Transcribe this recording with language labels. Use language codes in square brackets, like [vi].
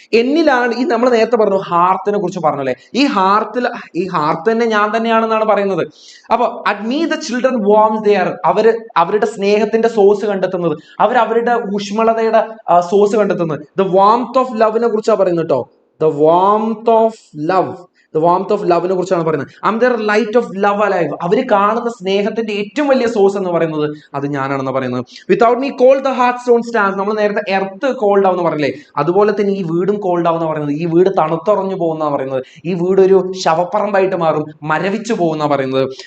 [ml] എന്നിലാണ്, ഈ നമ്മൾ നേരത്തെ പറഞ്ഞു ഹാർത്തിനെ കുറിച്ച് പറഞ്ഞല്ലേ, ഈ ഹാർത്ത് തന്നെ ഞാൻ തന്നെയാണെന്നാണ് പറയുന്നത്. അപ്പൊ [en] at me the children warms their, [ml] അവരുടെ സ്നേഹത്തിന്റെ സോഴ്സ് കണ്ടെത്തുന്നത്, അവരുടെ ഊഷ്മളതയുടെ സോഴ്സ് കണ്ടെത്തുന്നത്. [en] the warmth of ലവിനെ [ml] കുറിച്ചാണ് പറയുന്നത് കേട്ടോ. [en] The warmth of love, the warmth of love [ml] നെ കുറിച്ചാണ് പറയുന്നത്. [en] I am their light of love alive. [ml] അവർ കാണുന്ന സ്നേഹത്തിന്റെ ഏറ്റവും വലിയ സോഴ്സ് എന്ന് പറയുന്നത് അത് ഞാനാണെന്ന് പറയുന്നത്. [en] Without me cold the hearthstone stand. [ml] നമ്മൾ നേരത്തെ എർത്ത് കോൾഡ് ആവുന്ന പറഞ്ഞില്ലേ, അതുപോലെ തന്നെ ഈ വീടും കോൾഡ് ആവുന്ന പറയുന്നത്. ഈ വീട് തണുത്തുറഞ്ഞു പോകുന്ന പറയുന്നത്. ഈ വീട് ഒരു ശവപ്പറമ്പായിട്ട് മാറും, മരവിച്ചു പോകുന്ന പറയുന്നത്.